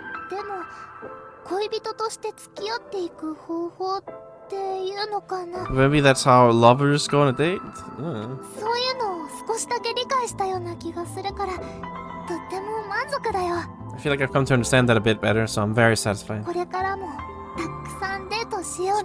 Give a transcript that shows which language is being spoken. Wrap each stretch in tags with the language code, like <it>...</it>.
<ja>でも恋人として付き合っていく方法っていうのかな。</ja> <en>maybe that's how lovers go on a date?</en> <ja>そういうのを少しだけ理解したような気がするから、とっても満足だよ。</ja> <en>I feel like I've come to understand that a bit better, so I'm very satisfied.</en> <ja>これからもたくさんデートしよう</ja>